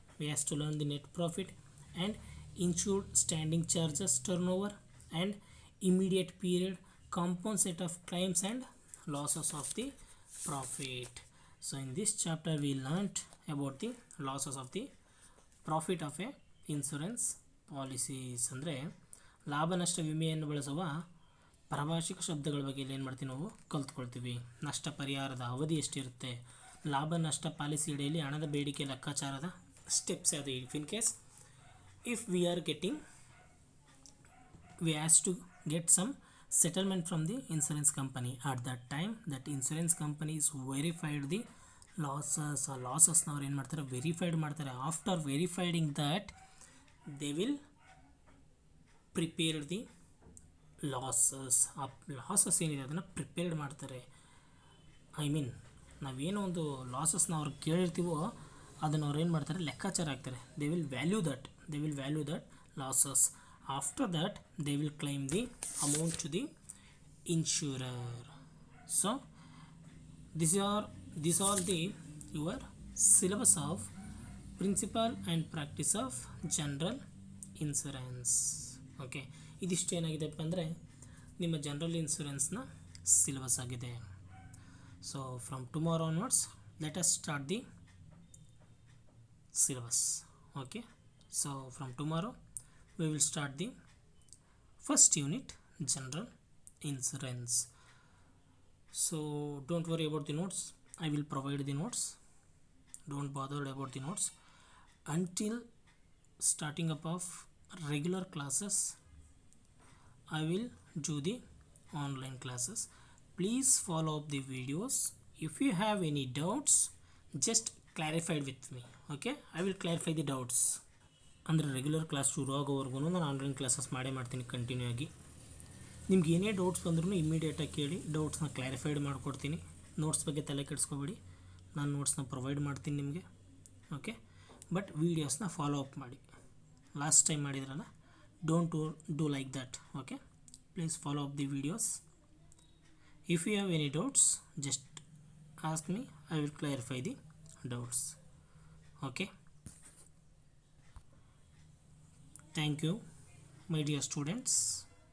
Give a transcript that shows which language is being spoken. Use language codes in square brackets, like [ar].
[en] We have to learn the net profit and insured standing charges turnover and immediate period compensate of claims and losses of the profit. So in this chapter we learnt about the losses of the profit of a insurance policies. [kn] ಅಂದರೆ ಲಾಭ ನಷ್ಟ ವಿಮೆಯನ್ನು ಬಳಸುವ ಪ್ರಾಭಾಷಿಕ ಶಬ್ದಗಳ ಬಗ್ಗೆ ಇಲ್ಲಿ ಏನು ಮಾಡ್ತೀವಿ, ನಾವು ಕಲ್ತ್ಕೊಳ್ತೀವಿ. ನಷ್ಟ ಪರಿಹಾರದ ಅವಧಿ ಎಷ್ಟಿರುತ್ತೆ, ಲಾಭ ನಷ್ಟ ಪಾಲಿಸಿ ಅಡಿಯಲ್ಲಿ ಹಣದ ಬೇಡಿಕೆ ಲೆಕ್ಕಾಚಾರದ ಸ್ಟೆಪ್ಸ್ ಯಾವುದು. [en] In case if we are getting, we has to get some settlement from the insurance company. At that time that insurance company is verified the losses. [kn] ಆ ಲಾಸಸ್ನ ಅವ್ರು ಏನು ಮಾಡ್ತಾರೆ, ವೆರಿಫೈಡ್ ಮಾಡ್ತಾರೆ. [en] After verifying that they will prepare the losses. [kn] ಆ losses ಏನಿದೆ ಅದನ್ನು prepared ಮಾಡ್ತಾರೆ. [en] I mean [kn] ನಾವೇನೋ ಒಂದು ಲಾಸಸ್ನ ಅವ್ರು ಕೇಳಿರ್ತೀವೋ ಅದನ್ನು ಅವ್ರು ಏನು ಮಾಡ್ತಾರೆ, ಲೆಕ್ಕಾಚಾರ ಹಾಕ್ತಾರೆ. [en] They will value that losses. After that they will claim the amount to the insurer. So these are the your syllabus of principle and practice of general insurance. [kn] Okay, ಇದಿಷ್ಟು ಏನಾಗಿದೆಪ್ಪ ಅಂದರೆ ನಿಮ್ಮ ಜನರಲ್ ಇನ್ಶೂರೆನ್ಸ್ನ ಸಿಲೆಬಸ್ ಆಗಿದೆ. [en] So from tomorrow onwards let us start the syllabus. Okay, so from tomorrow we will start the first unit, general insurance. So don't worry about the notes, I will provide the notes. Don't bother about the notes until starting up of regular classes. I will do the online classes. Please follow up the videos. If you have any doubts, just clarify with me. Okay, I will clarify the doubts. [kn] ಅಂದರೆ regular class ಶುರು ಆಗೋವರೆಗೂ ನಾನು online classes ಮಾಡ್ತೀನಿ continue ಆಗಿ. ನಿಮ್ಗೆ ಏನೇ doubts ಬಂದ್ರೂ ಇಮ್ಮಿಡಿಯೇಟಾಗಿ ಕೇಳಿ, ಡೌಟ್ಸ್ನ ಕ್ಲಾರಿಫೈಡ್ ಮಾಡಿಕೊಡ್ತೀನಿ. ನೋಟ್ಸ್ ಬಗ್ಗೆ ತಲೆ ಕೆಡಿಸ್ಕೋಬೇಡಿ, ನಾನು ನೋಟ್ಸ್ನ ಪ್ರೊವೈಡ್ ಮಾಡ್ತೀನಿ ನಿಮಗೆ. ಓಕೆ, ಬಟ್ ವೀಡಿಯೋಸ್ನ ಫಾಲೋ ಅಪ್ ಮಾಡಿ. ಲಾಸ್ಟ್ ಟೈಮ್ ಮಾಡಿದ್ರಲ್ಲ, [en] Don't do like that. Okay, please follow up the videos. If you have any doubts just ask me, I will clarify the doubts. Okay, thank you my dear students.